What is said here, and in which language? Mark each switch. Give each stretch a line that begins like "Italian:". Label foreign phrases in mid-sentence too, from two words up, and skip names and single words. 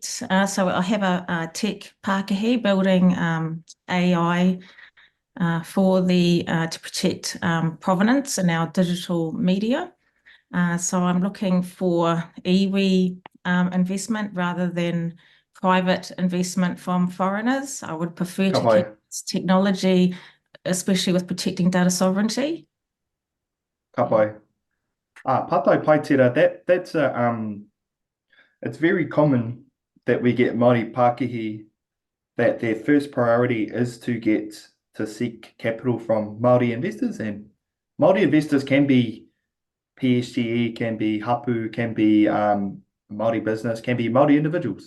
English: So I have a tech Pākehī building AI for to protect provenance in our digital media. So I'm looking for iwi investment rather than private investment from foreigners. I would prefer to keep this technology, especially with protecting data sovereignty.
Māori: Ka pai. Patai pai tira,
English: that's it's very common that we get
Māori: Māori Pākehī
English: that their first priority is to seek capital from Māori investors, and Māori investors can be PSGE, can be hapu, can be Māori business, can be Māori individuals.